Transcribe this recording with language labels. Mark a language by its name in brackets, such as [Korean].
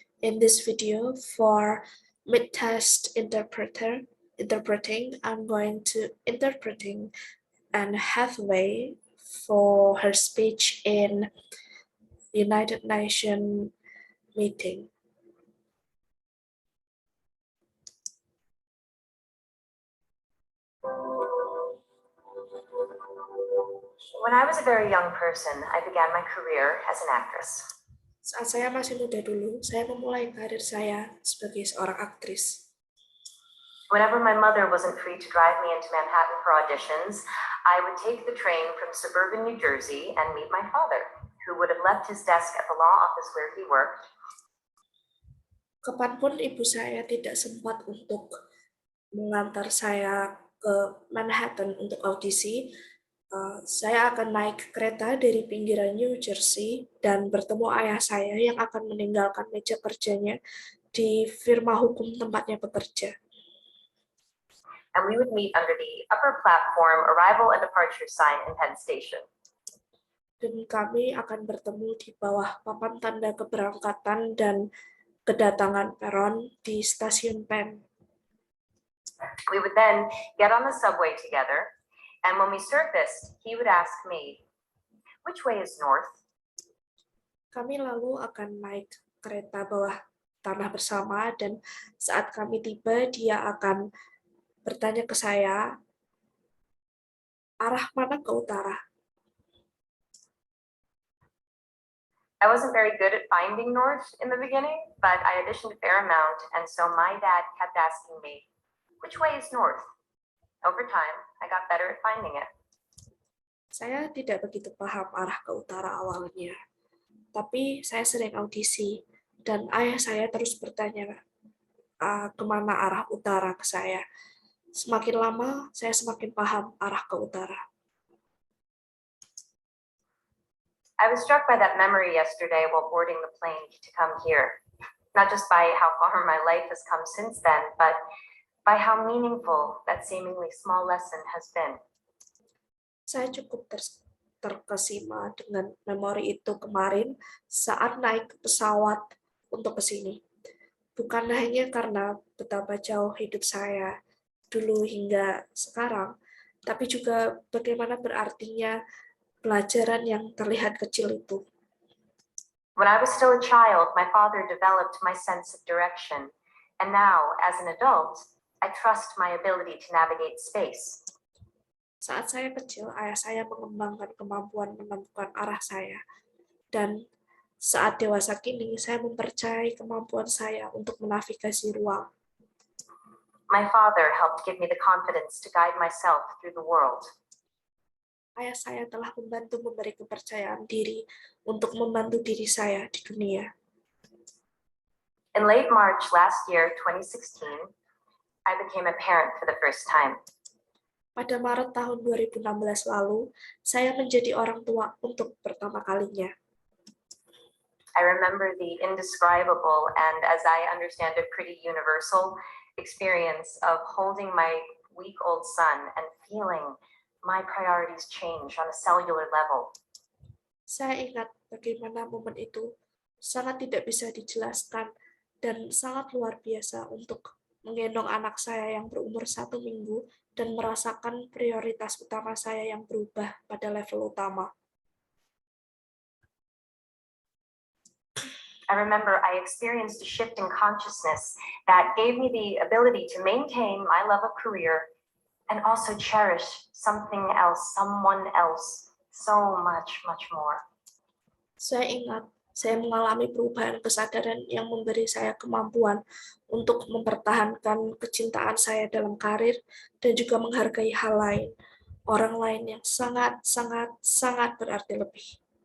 [English] In this video for mid-test interpreting, I'm going to interpreting Anne Hathaway for her speech in United Nations meeting. When I was a very young person, I began my career as an actress. [Indonesian] Saat saya masih muda dulu, saya memulai karir saya sebagai seorang aktris. [English] Whenever my mother wasn't free to drive me into Manhattan for auditions, I would take the train from suburban New Jersey and meet my father, who would have left his desk at the law office where he worked. [Indonesian] Kapanpun ibu saya tidak sempat untuk mengantar saya ke Manhattan untuk audisi, saya akan naik kereta dari pinggiran New Jersey dan bertemu ayah saya yang akan meninggalkan meja kerjanya di firma hukum tempatnya bekerja. [English] And we would meet under the upper platform arrival and departure sign in Penn Station. [Indonesian] Dan kami akan bertemu di bawah papan tanda keberangkatan dan kedatangan peron di stasiun Penn. [English] We would then get on the subway together, and when we surfaced, he would ask me, "Which way is north?" [Indonesian] Kami lalu akan naik kereta bawah tanah bersama dan saat kami tiba, dia akan bertanya ke saya, arah mana ke utara? [English] I wasn't very good at finding north in the beginning, but I auditioned a fair amount, and so my dad kept asking me, "Which way is north?" Over time, I got better at finding it. [Indonesian] Saya tidak begitu paham arah ke utara awalnya, tapi saya sering audisi, dan ayah saya terus bertanya kemana arah utara ke saya. Semakin lama, saya semakin paham arah ke utara. [English] I was struck by that memory yesterday while boarding the plane to come here, not just by how far my life has come since then, but by how meaningful that seemingly small lesson has been. [Indonesian] Saya cukup terkesima dengan memori itu kemarin saat naik pesawat untuk ke sini. Bukan hanya karena betapa jauh hidup saya dulu hingga sekarang, tapi juga bagaimana berartinya pelajaran yang terlihat kecil itu. [English] When I was still a child, my father developed my sense of direction, and now, as an adult, I trust my ability to navigate space. [Indonesian] Saat saya kecil, ayah saya mengembangkan kemampuan menemukan arah saya, dan saat dewasa kini, saya mempercayai kemampuan saya untuk menavigasi ruang. [English] My father helped give me the confidence to guide myself through the world. [Indonesian] Ayah saya telah membantu memberi kepercayaan diri untuk membantu diri saya di dunia. [English] In late March last year, 2016, I became a parent for the first time. [Indonesian] Pada Maret tahun 2016 lalu, saya menjadi orang tua untuk pertama kalinya. [English] I remember the indescribable and, as I understand it, pretty universal experience of holding my week-old son and feeling my priorities change on a cellular level. [Indonesian] Saya ingat bagaimana momen itu sangat tidak bisa dijelaskan dan sangat luar biasa untuk menggendong anak saya yang berumur 1 minggu dan merasakan prioritas utama saya yang berubah pada level utama. [English] I remember I experienced a shift in consciousness that gave me the ability to maintain my love of career and also cherish something else, someone else, so much, much more. [Indonesian] Saya ingat, saya mengalami perubahan kesadaran yang memberi saya kemampuan untuk mempertahankan kecintaan saya dalam karir dan juga menghargai hal lain, orang lain yang sangat, sangat, sangat berarti lebih.